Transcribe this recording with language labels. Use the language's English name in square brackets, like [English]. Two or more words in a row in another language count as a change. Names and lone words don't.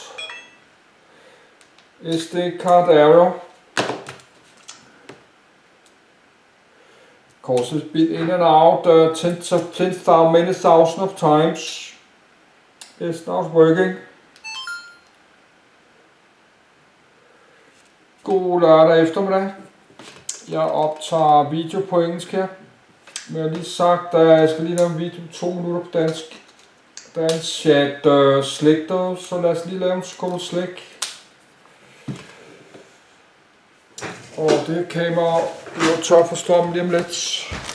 [English] SD card error. Of course, it's been in and out many thousands of times. It's not working. [Danish] God lørdag eftermiddag. Jeg optager video på engelsk her. Men jeg har lige sagt, at jeg skal lige lave en video på 2 minutter på dansk. Der er en chat slik der, så lad os lige lave en skål slik. Og det her kamera bliver tør for strøm lige om lidt.